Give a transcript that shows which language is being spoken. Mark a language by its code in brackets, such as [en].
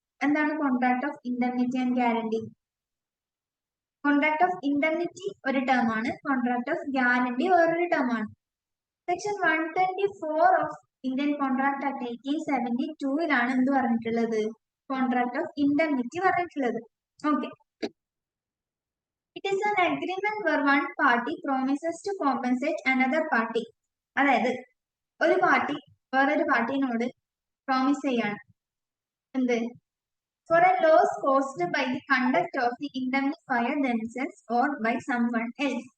[ml] എന്താണ് contract of indemnity and guarantee? Contract of indemnity ഒരു term ആണ്, കോൺട്രാക്ട് ഓഫ് ഗ്യാരണ്ടി വേറൊരു ടേം ആണ്. Section 124 of Indian contract act 1872 എന്ത് പറഞ്ഞിട്ടുള്ളത്? കോൺട്രാക്ട് ഓഫ് ഇൻഡെംനിറ്റി പറഞ്ഞിട്ടുള്ളത്. [en] Okay, it is an agreement where one party promises to compensate another party. [ml] അതായത് ഒരു party വേറൊരു പാർട്ടിനോട് പ്രോമിസ് ചെയ്യാണ് എന്ത്? [en] for a loss caused by the conduct of the indemnifier themselves or by someone else.